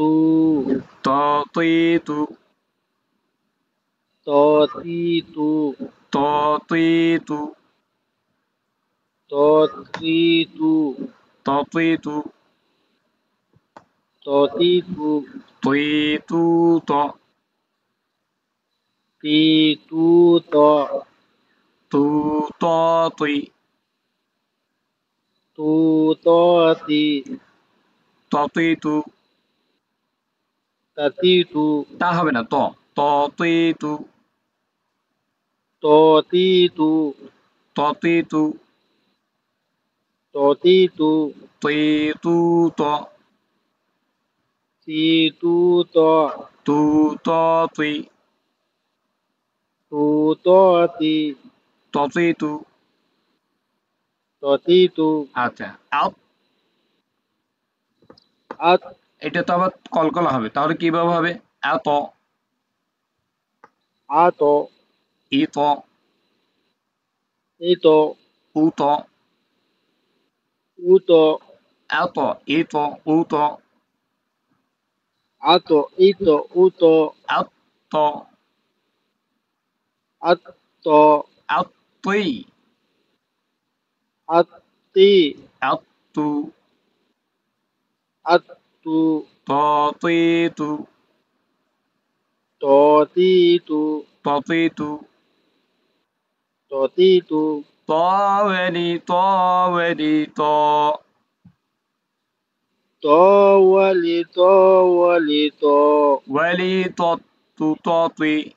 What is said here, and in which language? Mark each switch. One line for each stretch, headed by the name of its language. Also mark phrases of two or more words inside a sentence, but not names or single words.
Bangla: ত, তুই, তু, ত, তি, তু, ত, তুই, তু, ত, ত্রি, তু, ত, তুই, তু, ত, তি, তু, তুই, তু, ত, তি, তু, ত, তু, ত, তুই, তু, ত, তি, ত, তুই, তু, তা, তি, তু, তা হবে না, ত, ত, তুই, তু, ত, তি, তু, ত, তুই, তু, ত, তি, তু, তুই, তু, ত, তি, তু, ত, তু, ত, তুই, তু, ত, তি, ত, তুই, তু। ত, তি, তু, আচ্ছা, আপ, আত, এটা তো আবার কলকলা হবে, তাহলে কিভাবে হবে? এত, আত, ই ত, ইত, উ ত, উত, এত, ই ত, উ ত, আত, ইত, উত, এত, আত, এত, তুই, আত্তি, এত, তু, আত্তু, ত, তুই, তু, ত, তি, তু, ত, তুই, তু, ত, তি, তু, ত, ওয়ালি, ত, ওয়ালি, ত, ত, ওয়ালি, ত, ওয়ালি, ত, ওয়ালি, ত, তু, ত, তুই,